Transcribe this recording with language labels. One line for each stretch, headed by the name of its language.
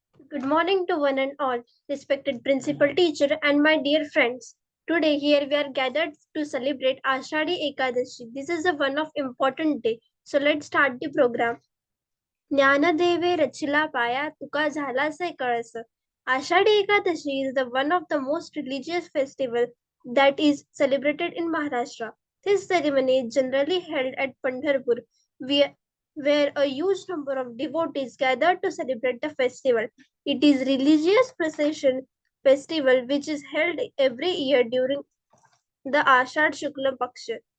English: Good morning to one and all, respected principal teacher and my dear friends. Today here we are gathered to celebrate Ashadi Ekadashi. This is a one of important day. So let's start the program.
Marathi: ज्ञानदेवे रचिला पाया तुका झालासे कळस.
English: Ashadi Ekadashi is the one of the most religious festival that is celebrated in Maharashtra. This ceremony is generally held at Pandharpur, where where a huge number of devotees gather to celebrate the festival. It is religious procession festival which is held every year during the Ashad Shukla Paksha.